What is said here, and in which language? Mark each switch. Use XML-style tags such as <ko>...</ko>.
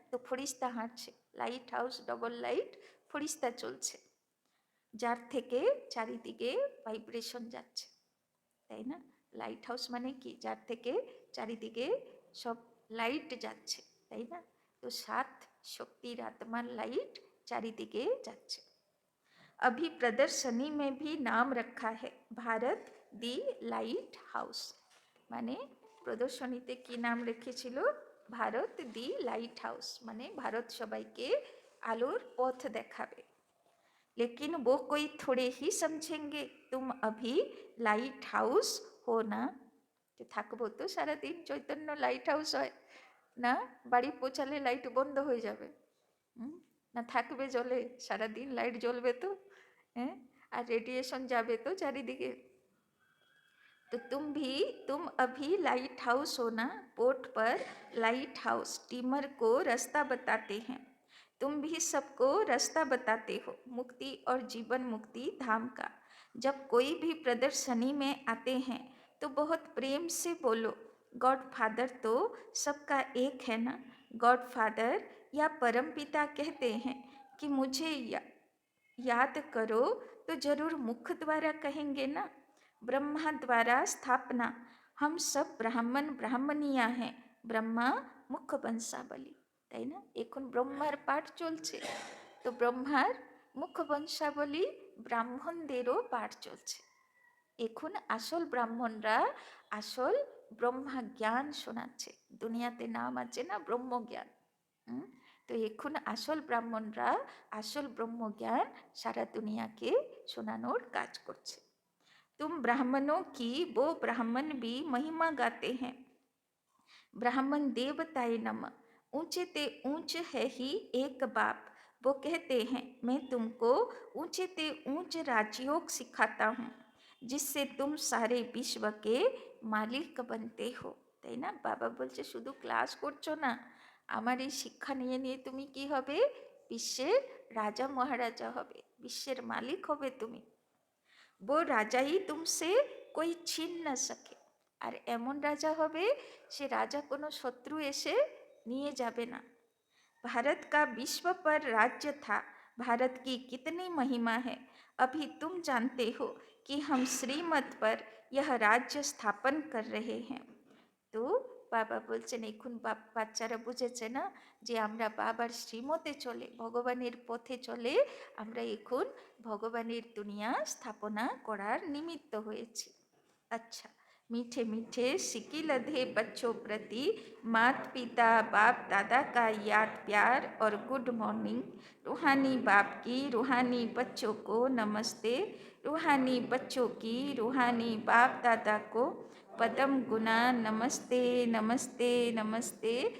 <bn>তো ফরিস্তা হাঁটছে, light house double light, ফরিস্তা চলছে, যার থেকে চারিদিকে ভাইব্রেশন যাচ্ছে, তাই না? লাইট হাউস মানে কি? যার থেকে চারিদিকে সব লাইট যাচ্ছে, তাই না? তো সাত শক্তির আত্মার লাইট চারিদিকে যাচ্ছে।</bn> <hi>अभी प्रदर्शनी में भी नाम रखा है भारत দি লাইট হাউস।</hi> <bn>মানে প্রদর্শনীতে কি নাম রেখেছিল? ভারত দি লাইট হাউস, মানে ভারত সবাইকে আলোর পথ দেখাবে।</bn> <hi>लेकिन वो कोई थोड़े ही समझेंगे तुम अभी লাইট হাউস हो ना।</hi> <bn>তো থাকবো তো সারাদিন চৈতন্য লাইট হাউস হয় না? বাড়ি পৌঁছালে লাইট বন্ধ হয়ে যাবে, না থাকবে জ্বলে সারাদিন? লাইট জ্বলবে তো, হ্যাঁ? আর রেডিয়েশন যাবে তো চারিদিকে।</bn> <hi>तो तुम अभी लाइट हाउस हो ना। पोर्ट पर लाइट हाउस स्टीमर को रास्ता बताते हैं। तुम भी सबको रास्ता बताते हो मुक्ति और जीवन मुक्ति धाम का। जब कोई भी प्रदर्शनी में आते हैं तो बहुत प्रेम से बोलो, गॉड फादर तो सबका एक है ना। गॉड फादर या परमपिता कहते हैं कि मुझे याद करो, तो जरूर मुख द्वारा कहेंगे ना। ब्रह्मा द्वारा स्थापना, हम सब ब्राह्मण ब्राह्मणिया हैं, ब्रह्मा मुख बंशावली,</hi> <bn>তাই না? এখন ব্রহ্মার পাঠ চলছে, তো ব্রহ্মার মুখ বংশাবলী, ব্রাহ্মণদেরও পাঠ চলছে। এখন আসল ব্রাহ্মণরা আসল ব্রহ্মা জ্ঞান শোনাচ্ছে। দুনিয়াতে নাম আছে না ব্রহ্মজ্ঞান, তো এখন আসল ব্রাহ্মণরা আসল ব্রহ্মজ্ঞান সারা দুনিয়াকে শোনানোর কাজ করছে।</bn> <hi>तुम ब्राह्मणों की वो ब्राह्मण भी महिमा गाते हैं। ब्राह्मण देवताए नमः, ऊंचे ते ऊंच है ही एक बाप। वो कहते हैं मैं तुमको ऊंचे ते ऊंच राजयोग सिखाता हूँ, जिससे तुम सारे विश्व के मालिक बनते हो,</hi> <bn>তাই না? বাবা বলছে শুধু ক্লাস করছো না, আমার এই শিক্ষা নিয়ে নিয়ে তুমি কি হবে? বিশ্বের রাজা মহারাজা হবে, বিশ্বের মালিক হবে তুমি।</bn> <hi>वो राजा ही तुमसे कोई छीन न सके।</hi> <bn>আর এমন রাজা হবে, সে রাজা কোনো শত্রু এসে নিয়ে যাবে না।</bn> <hi>भारत का विश्व पर राज्य था, भारत की कितनी महिमा है, अभी तुम जानते हो कि हम श्रीमत पर यह राज्य स्थापन कर रहे हैं।</hi> <bn>তো বাবা বলছেন এখন বাচ্চারা বুঝেছে না যে আমরা বাবার শ্রীমতে চলে, ভগবানের পথে চলে আমরা এখন ভগবানের দুনিয়া স্থাপনা করার নিমিত্ত হয়েছি।</bn> <hi>अच्छा, मीठे मीठे सिक्की लधे बच्चों प्रति मात पिता बाप दादा का याद प्यार और गुड मॉर्निंग। रूहानी बाप की रूहानी बच्चों को नमस्ते, रूहानी बच्चों की रूहानी बाप दादा को पदम गुना नमस्ते नमस्ते नमस्ते।</hi>